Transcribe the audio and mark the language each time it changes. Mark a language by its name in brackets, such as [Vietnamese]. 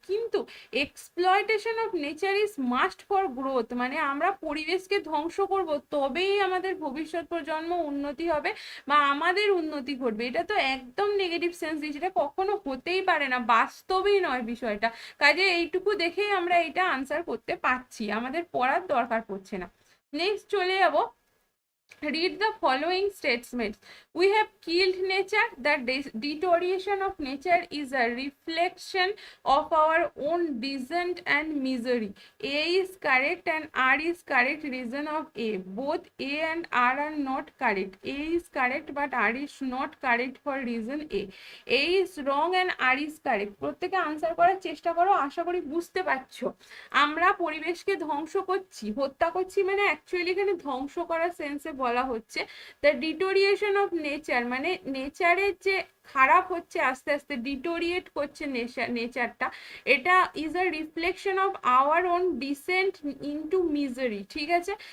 [Bangla] কিন্তু exploitation of nature is must for growth, মানে আমরা পরিবেশকে ধ্বংস করব তবেই আমাদের ভবিষ্যৎ প্রজন্ম উন্নতি হবে বা আমাদের উন্নতি ঘটবে, এটা তো একদম নেগেটিভ সেন্স দিচ্ছে, এটা কখনো হতেই পারে না, বাস্তবেই নয় বিষয়টা। কাজে এইটুকু দেখেই আমরা এটা আনসার করতে পারছি, আমাদের পড়ার দরকার পড়ছে না। [English] Next চলে যাবো, read the following statements. We have killed nature. The deterioration of nature is a reflection of our own descent and misery. A is correct and R is correct reason of A. Both A and R are not correct. A is correct but R is not correct for reason A. A is wrong and R is correct. [Bangla] প্রত্যেকে answer করার চেষ্টা করো, আশা করি বুঝতে পারছো। আমরা পরিবেশকে ধ্বংস করছি, হত্যা করছি, মানে অ্যাকচুয়ালি এখানে ধ্বংস করার সেন্সে বলা হচ্ছে। দ্য ডিটোরিয়েশন অফ নেচার, মানে নেচারের যে খারাপ হচ্ছে, আস্তে আস্তে ডিটোরিয়েট করছে নেচারটা, এটা is a reflection of our own dissent into misery, ঠিক আছে।